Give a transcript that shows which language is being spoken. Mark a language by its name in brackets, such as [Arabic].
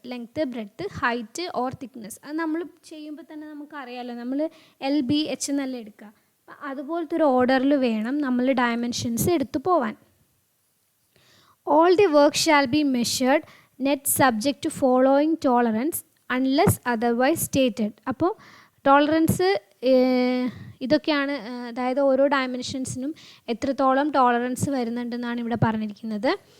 [Malayalam] Length, breadth, height or thickness. അത് നമ്മൾ ചെയ്യുമ്പോൾ തന്നെ നമുക്കറിയാമല്ലോ, നമ്മൾ LBH എന്നല്ല എടുക്കുക. അപ്പം അതുപോലത്തെ ഒരു ഓർഡറിൽ വേണം നമ്മൾ ഡയമെൻഷൻസ് എടുത്തു പോവാൻ. [English] All the work shall be measured net subject to following tolerance unless otherwise stated. [Malayalam] അപ്പോൾ ടോളറൻസ് ഇതൊക്കെയാണ്, അതായത് ഓരോ ഡയമെൻഷൻസിനും എത്രത്തോളം ടോളറൻസ് വരുന്നുണ്ടെന്നാണ് ഇവിടെ പറഞ്ഞിരിക്കുന്നത്.